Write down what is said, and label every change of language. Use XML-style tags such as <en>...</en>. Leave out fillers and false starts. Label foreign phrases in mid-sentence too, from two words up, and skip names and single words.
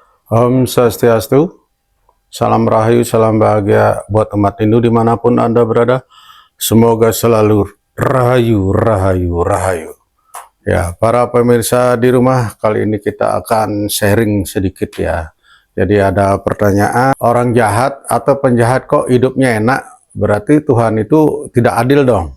<id>Om Swastiastu, salam rahayu, salam bahagia buat umat Hindu dimanapun Anda berada. Semoga selalu rahayu, rahayu, rahayu. Ya, para pemirsa di rumah, kali ini kita akan sharing sedikit ya. Jadi ada pertanyaan, orang jahat atau penjahat kok hidupnya enak, berarti Tuhan itu tidak adil dong.</id>